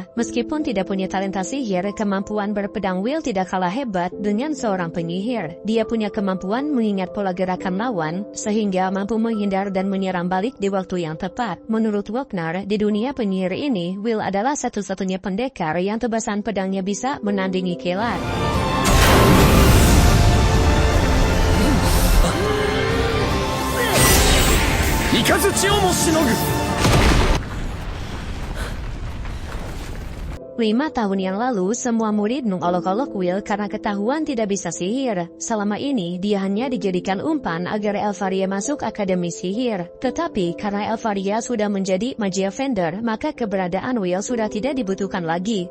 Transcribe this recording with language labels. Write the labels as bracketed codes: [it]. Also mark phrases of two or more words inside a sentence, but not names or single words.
[id] Meskipun tidak punya talenta sihir, kemampuan berpedang Will tidak kalah hebat dengan seorang penyihir. Dia punya kemampuan mengingat pola gerakan lawan, sehingga mampu menghindar dan menyerang balik di waktu yang tepat. Menurut Wagner, di dunia penyihir ini, Will adalah satu-satunya pendekar yang tebasan pedangnya bisa menandingi kilat. [ja] 雷をもしのぐ。 [id] 5 tahun yang lalu, semua murid mengolok-olok Will karena ketahuan tidak bisa sihir. Selama ini, dia hanya dijadikan umpan agar Elfaria masuk akademi sihir. Tetapi, karena Elfaria sudah menjadi magia Fender, maka keberadaan Will sudah tidak dibutuhkan lagi.